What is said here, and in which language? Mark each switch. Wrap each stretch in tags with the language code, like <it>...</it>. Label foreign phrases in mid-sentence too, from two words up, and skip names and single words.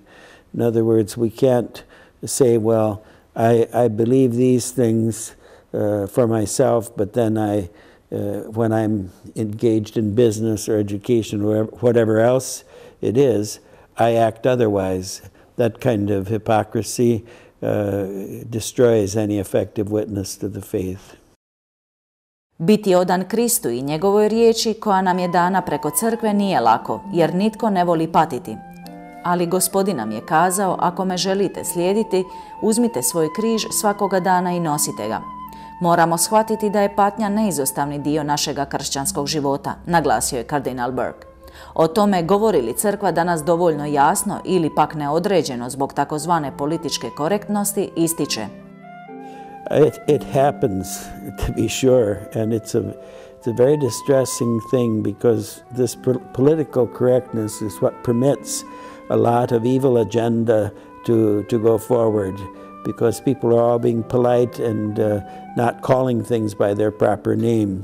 <en>In other words, we can't say, well, I believe these things for myself, but then when I'm engaged in business or education or whatever else it is, I act otherwise. That kind of hypocrisy destroys any effective witness to the faith.</en> <hr>Biti odan Kristu i njegovoj riječi koja nam je dana preko crkve nije lako, jer nitko ne voli patiti. Ali Gospodin nam je kazao, ako me želite slijediti, uzmite svoj križ svakoga dana i nosite ga. Moramo shvatiti da je patnja neizostavni dio našega kršćanskog života, naglasio je kardinal Burke. O tome govori li crkva danas dovoljno jasno ili pak neodređeno zbog takozvane političke korektnosti, ističe.</hr> <en>It happens, to be sure, and it's a very distressing thing because this political correctness is what permits a lot of evil agenda to go forward, because people are all being polite and not calling things by their proper name.</en>